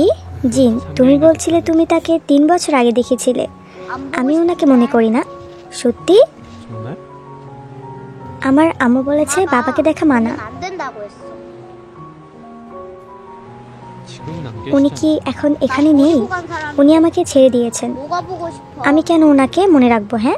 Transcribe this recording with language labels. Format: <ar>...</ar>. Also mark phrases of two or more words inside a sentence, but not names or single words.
<bn>জিন, তুমি বলছিলে তুমি তাকে 3 বছর আগে দেখেছিলে।</bn> <ko>안</ko> <bn>আমি</bn> <ko>보고</ko> <bn>ওনাকে মনে করি না। সত্যি?</bn> <ko>정말?</ko> <bn>আমার আম্মু বলেছে</bn> <ko>싶어.</ko> <bn>বাবাকে দেখা মানা।</bn> <ko>안 된다고 했어. 지금은 안</ko> <bn>উনি</bn> <ko>계시잖아.</ko> <bn>কি এখন</bn> <ko>나</ko> <bn>এখানে নেই?</bn> <ko>버리고 간 사람이</ko> <bn>উনি আমাকে ছেড়ে দিয়েছেন।</bn> <ko>뭐가 보고 싶어?</ko> <bn>আমি কেন ওনাকে মনে রাখবো? হ্যাঁ,</bn>